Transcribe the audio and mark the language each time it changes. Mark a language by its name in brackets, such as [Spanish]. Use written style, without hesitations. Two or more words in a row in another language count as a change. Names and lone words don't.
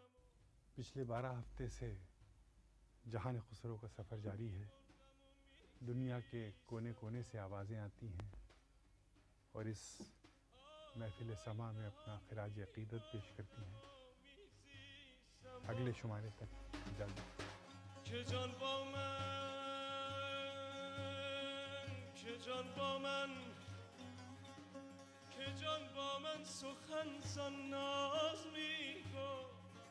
[Hindi] पिछले 12 हफ्ते से जहान खुसरो का सफ़र जारी है। दुनिया के कोने कोने से आवाज़ें आती हैं और इस महफिल समा में अपना खिराज अक़ीदत पेश करती हैं। अगले शुमारे तक इजाज़त। [Persian] که جان با من که جان با من که جان با من سخن زان ناز می گفت